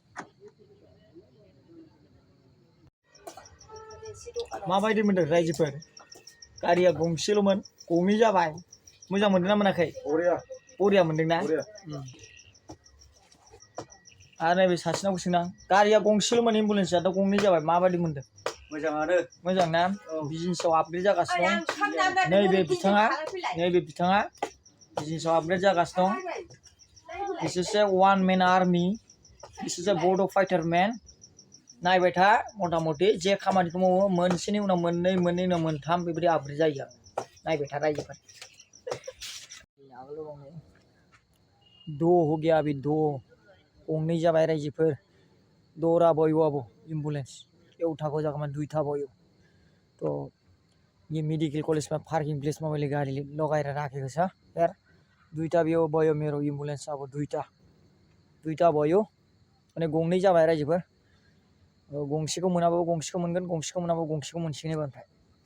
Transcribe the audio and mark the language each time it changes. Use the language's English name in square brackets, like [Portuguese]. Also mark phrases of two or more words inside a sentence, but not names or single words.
[Bodo] माबायदि मोनदों रायजोफोर गारिया गंसेल'मोन गंनै जाबाय मोजां मोनदोंना मोनाखै बरिया मोनदोंना आरो नैबे सासेनावबो सोंनां गारिया गंसेल'मोन एम्बुलेन्सआ दा गंनै जाबाय माबायदि मोनदों मोजाङानो मोजां ना बिजनेसाव आपग्रेड जागासिनो दं नैबे बिथाङा बिजनेसाव आपग्रेड जागासिनो दं [English] This is a one man army This is a border fighter man [Bodo] नायबाय था मथा मथि जे खामानिखौ मावो मोनसेनि उनाव मोननै मोननै उनाव मोनथाम बेबायदि आपग्रेड जायो नायबाय था रायजोफोर [Hindi] दो हो गया अभी दो [Bodo] गंनै जाबाय रायजोफोर [Nepali] दौरा भयो अब एम्बुलेंस एउटाको जग्गामा दुईटा भयो तो यो मेडिकल कलेजमा पार्किङ प्लेसमा मैले गाडी लगाएर राखेको छ यार दुईटा भयो मेरो एम्बुलेंस अब दुईटा भयो अनि [Bodo] गंनै जाबाय रायजोफोर गंसेखौ मोनाबाबो गंसेखौ मोनगोन गंसेखौ मोनाबाबो गंसेखौ मोनसिगोन एबारनिफ्राय